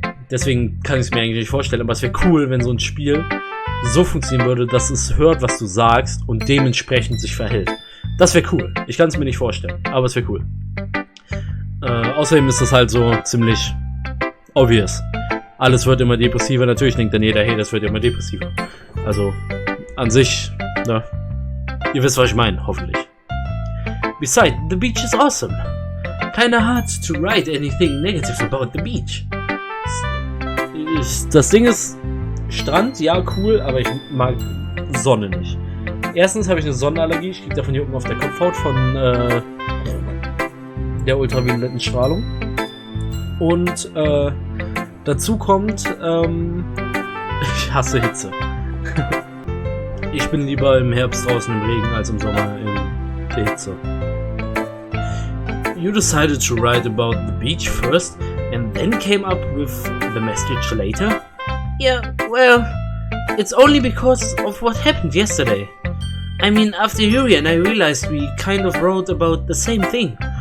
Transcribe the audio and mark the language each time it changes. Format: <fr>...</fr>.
<de>Deswegen kann ich es mir eigentlich nicht vorstellen, aber es wäre cool, wenn so ein Spiel so funktionieren würde, dass es hört, was du sagst und dementsprechend sich verhält. Das wäre cool. Ich kann es mir nicht vorstellen, aber es wäre cool. Außerdem ist das halt so ziemlich obvious. Alles wird immer depressiver. Natürlich denkt dann jeder, hey, das wird immer depressiver. Also, an sich, ne? Ihr wisst, was ich meine, hoffentlich.</de> <en>Besides, the beach is awesome. Kinda hard to write anything negative about the beach.</en> <de>Das Ding ist, Strand, ja, cool, aber ich mag Sonne nicht. Erstens habe ich eine Sonnenallergie, ich kriege davon Jucken auf der Kopfhaut von der ultravioletten Strahlung. Und dazu kommt, ich hasse Hitze. Ich bin lieber im Herbst draußen im Regen als im Sommer in der Hitze.</de> <en>You decided to write about the beach first and then came up with the message later? Yeah, well, it's only because of what happened yesterday. I mean, after Yuri and I realized we kind of wrote about the same thing.</en>